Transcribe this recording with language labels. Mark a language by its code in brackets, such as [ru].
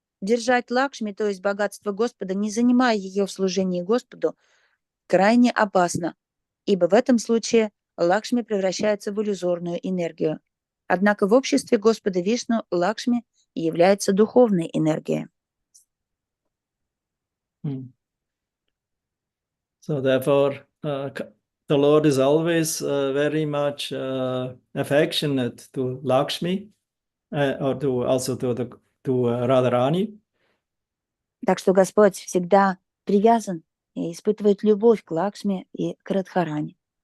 [ru] Держать Лакшми, то есть богатство Господа, не занимая ее в служении Господу, крайне опасно, ибо в этом случае Лакшми превращается в иллюзорную энергию. Однако в обществе Господа Вишну Лакшми является духовной энергией. [en] So therefore, the Lord is always very much affectionate to Lakshmi, or also to Radharani. [ru] Так что Господь всегда привязан и испытывает любовь к Лакшми и к Радхарани.